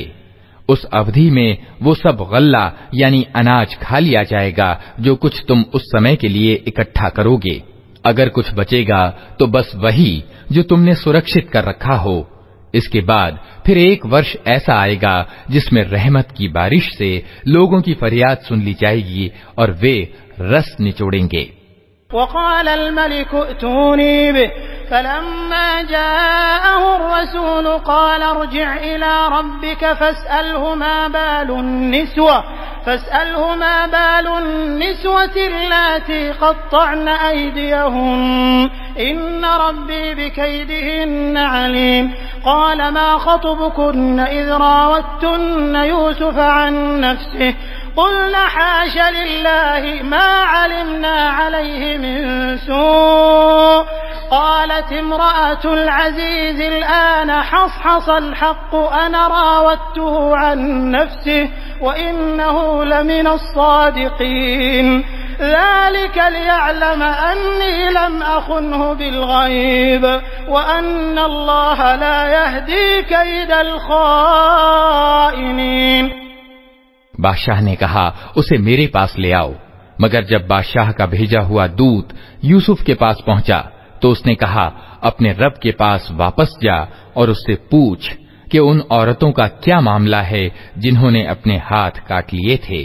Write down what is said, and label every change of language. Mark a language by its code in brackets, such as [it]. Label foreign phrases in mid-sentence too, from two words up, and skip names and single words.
[hi] उस अवधि में वो सब गल्ला यानी अनाज खा लिया जाएगा जो कुछ तुम उस समय के लिए इकट्ठा करोगे। अगर कुछ बचेगा तो बस वही जो तुमने सुरक्षित कर रखा हो। इसके बाद फिर 1 वर्ष ऐसा आएगा जिसमें रहमत की बारिश से लोगों की फरियाद सुन ली जाएगी और वे रस निचोड़ेंगे। [ar] وقال الملك ائتوني به فلما جاءه الرسول قال ارجع إلى ربك فاسأله ما بال النسوة اللاتي قطعن أيديهن إن ربي بكيدهن عليم قال ما خطبكن إذ راودتن يوسف عن نفسه قلن حاش لله ما علمنا عليه من سوء قالت امرأة العزيز الآن حصحص الحق أنا راودته عن نفسه وإنه لمن الصادقين ذلك ليعلم أني لم أخنه بالغيب وأن الله لا يهدي كيد الخائنين. [hi] बादशाह ने कहा, उसे मेरे पास ले आओ। मगर जब बादशाह का भेजा हुआ दूत यूसुफ के पास पहुंचा तो उसने कहा, अपने रब के पास वापस जा और उससे पूछ कि उन औरतों का क्या मामला है जिन्होंने अपने हाथ काट लिए थे।